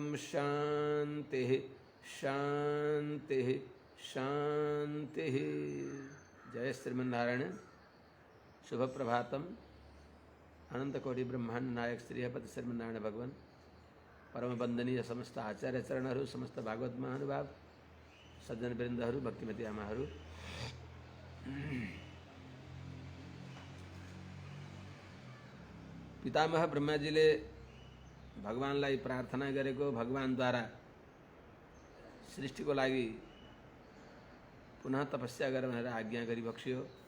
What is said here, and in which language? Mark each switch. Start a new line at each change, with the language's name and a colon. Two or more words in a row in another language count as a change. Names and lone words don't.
Sanskrit: शान्तिः शान्तिः शान्तिः। जय श्रीमन्नारायण। शुभ प्रभातम।
Nepali: अनंतकोटि ब्रह्मांड नायक श्री हरिपति श्रीमन्नारायण भगवान परम वंदनीय समस्त आचार्य चरणहरू, समस्त भागवत महानुभाव सज्जन वृन्दहरू, भक्तिमती आमाहरू, पितामह ब्रह्माजीले भगवानलाई प्रार्थना गरेको, भगवानद्वारा सृष्टिको लागि पुनः तपस्या गर भनेर आज्ञा गरी बक्सियो।